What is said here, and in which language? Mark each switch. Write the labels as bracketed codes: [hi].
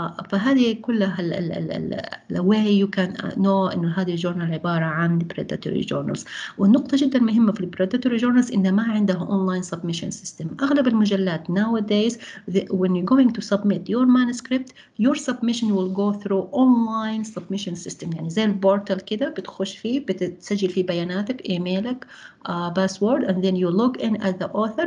[ar] فهذه كلها [en] the way you can know [ar] إنه هذه الجورنال عبارة عن [en] predatory journals. [ar] والنقطة جدا مهمة في [en] predatory journals [ar] إنه ما عندها [en] online submission system. [ar] أغلب المجلات [en] nowadays when you're going to submit your manuscript your submission will go through online submission system، [ar] يعني زي البورتال كده بتخش فيه بتسجل فيه بياناتك إيميلك باسورد [en] and then you log in as the author.